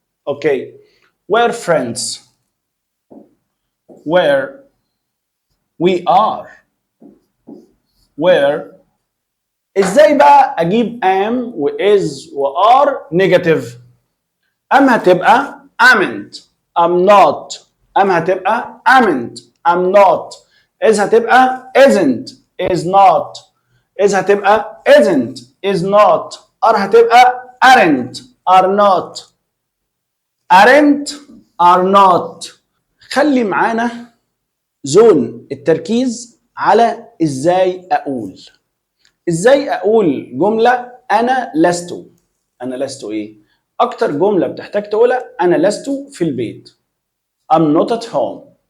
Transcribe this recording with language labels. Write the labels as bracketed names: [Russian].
[English] Okay. we're friends. where we are. where. [Arabic] ازاي بقى اجيب am و is و [English] are negative؟ [Arabic] am هتبقى [English] amn't. I'm not. am هتبقى amn't. I'm not. is هتبقى isn't. is not. is هتبقى isn't. is not. are هتبقى aren't. are not. aren't. are not. [Arabic] خلي معانا زون التركيز على ازاي اقول. ازاي اقول جملة انا لست. انا لست ايه؟ اكتر جملة بتحتاج تقولها انا لست في البيت. [English] I'm not at home.